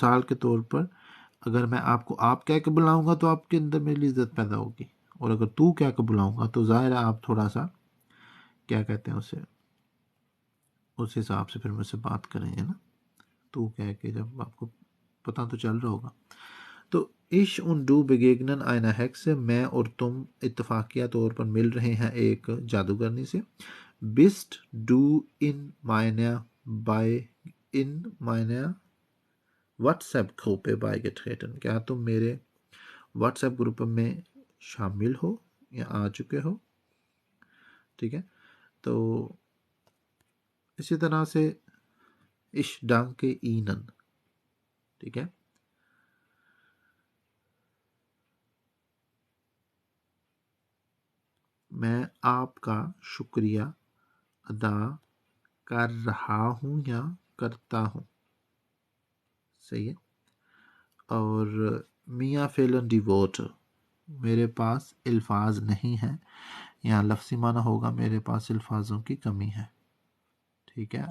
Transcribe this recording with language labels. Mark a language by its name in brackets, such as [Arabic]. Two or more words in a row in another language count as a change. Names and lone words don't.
[Urdu] مثال کے طور پر اگر میں آپ کو آپ کہہ کے بلاؤں گا تو آپ کے اندر میری عزت پیدا ہوگی، اور اگر تو کہہ کے بلاؤں گا تو ظاہر ہے آپ تھوڑا سا کیا کہتے ہیں اسے، اس حساب سے پھر مجھ سے بات کریں گے نا، تو کہہ کے جب آپ کو پتہ تو چل رہا ہوگا۔ [German] تو ich und du begegnen einer Hexe، [Urdu] میں اور تم اتفاقیہ طور پر مل رہے ہیں ایک جادوگرنی سے۔ [German] bist du in meiner واٹس ایپ گروپ beigetreten، [Urdu] کیا تم میرے واٹس ایپ گروپ میں شامل ہو یا آ چکے ہو، ٹھیک ہے، تو اسی طرح سے [German] ich danke ihnen، [Urdu] ٹھیک ہے، میں آپ کا شکریہ ادا کر رہا ہوں یا کرتا ہوں، صحیح ہے، اور [German] mir fehlen die Worte, [Urdu] میرے پاس الفاظ نہیں ہیں، یہاں لفظی معنی ہوگا میرے پاس الفاظوں کی کمی ہے، ٹھیک ہے۔